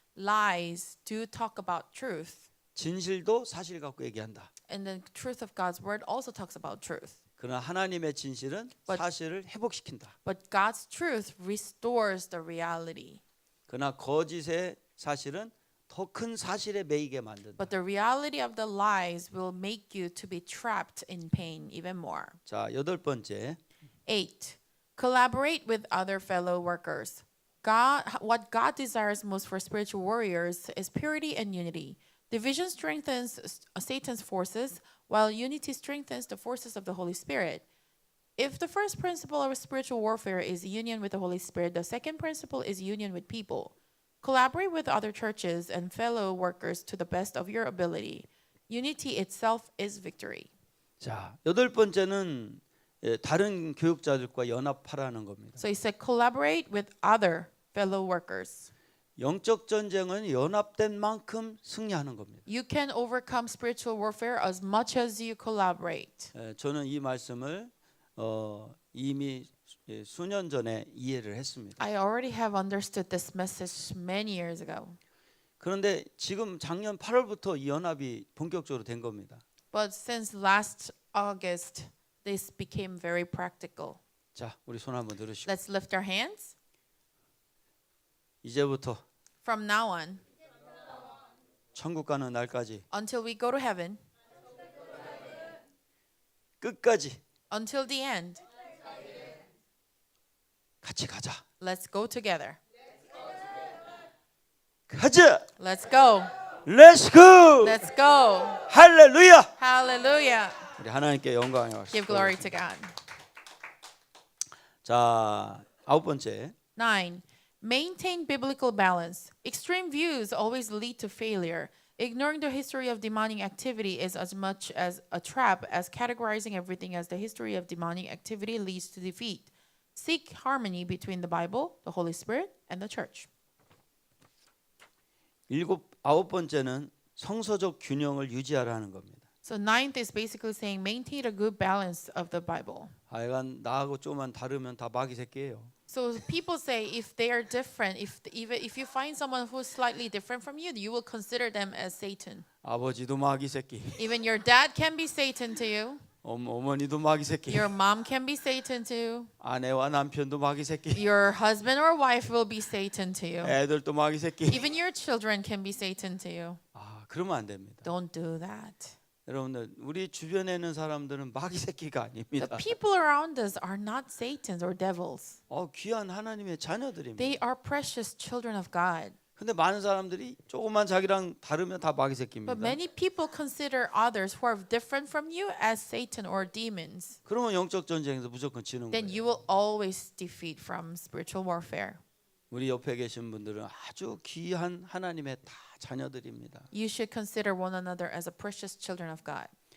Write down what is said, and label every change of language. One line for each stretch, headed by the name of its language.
English: Lies do talk about truth,
Korean: 진실도 사실 갖고 얘기한다.
English: and the truth of God's word also talks about truth.
Korean: 그러나 하나님의 진실은
English: But-
Korean: 사실을 회복시킨다.
English: But God's truth restores the reality.
Korean: 그러나 거짓의 사실은 더 큰 사실에 매이게 만든다.
English: But the reality of the lies will make you to be trapped in pain even more.
Korean: 자, 8번째.
English: 8. Collaborate with other fellow workers. What God desires most for spiritual warriors is purity and unity. Division strengthens Satan's forces, while unity strengthens the forces of the Holy Spirit. If the first principle of spiritual warfare is union with the Holy Spirit, the second principle is union with people. Collaborate with other churches and fellow workers to the best of your ability. Unity itself is victory.
Korean: 자, 8번째는 다른 교육자들과 연합하라는 겁니다.
English: So he said, collaborate with other fellow workers.
Korean: 영적 전쟁은 연합된 만큼 승리하는 겁니다.
English: You can overcome spiritual warfare as much as you collaborate.
Korean: 저는 이 말씀을 이미 수년 전에 이해를 했습니다.
English: I already have understood this message many years ago.
Korean: 그런데 지금 작년 8월부터 이 연합이 본격적으로 된 겁니다.
English: But since last August, this became very practical.
Korean: 자, 우리 손 한번 들으시고
English: Let's lift our hands.
Korean: 이제부터
English: From now on,
Korean: 천국 가는 날까지
English: until we go to heaven,
Korean: 끝까지
English: until the end,
Korean: 같이 가자.
English: let's go together.
Korean: 가자.
English: Let's go. Let's go. Let's go.
Korean: 할렐루야.
English: Hallelujah.
Korean: 우리 하나님께 영광을
English: Give glory to God.
Korean: 자, 9번째.
English: 9. Maintain biblical balance. Extreme views always lead to failure. Ignoring the history of demonic activity is as much as a trap as categorizing everything as the history of demonic activity leads to defeat. Seek harmony between the Bible, the Holy Spirit, and the church.
Korean: 9번째는 성서적 균형을 유지하라는 겁니다.
English: So ninth is basically saying maintain a good balance of the Bible.
Korean: 하여간 나하고 조금만 다르면 다 마귀 새끼예요.
English: So people say if they are different, even if you find someone who's slightly different from you, you will consider them as Satan.
Korean: 아버지도 마귀 새끼,
English: Even your dad can be Satan to you.
Korean: 어머니도 마귀 새끼,
English: Your mom can be Satan to you.
Korean: 아내와 남편도 마귀 새끼,
English: Your husband or wife will be Satan to you.
Korean: 애들도 마귀 새끼.
English: Even your children can be Satan to you.
Korean: 아, 그러면 안 됩니다.
English: Don't do that.
Korean: 여러분들, 우리 주변에 있는 사람들은 마귀 새끼가
English: The
Korean: 아닙니다.
English: people around us are not Satans or devils.
Korean: 귀한 하나님의 자녀들입니다.
English: They are precious children of God.
Korean: 근데 많은 사람들이 조금만 자기랑 다르면 다 마귀
English: But
Korean: 새끼입니다.
English: many people consider others who are different from you as Satan or demons.
Korean: 그러면 영적 전쟁에서 무조건 지는
English: Then you
Korean: 거예요.
English: will always defeat from spiritual warfare.
Korean: 우리 옆에 계신 분들은 아주 귀한 하나님의 다 자녀들입니다.
English: You should consider one another as a precious children of God.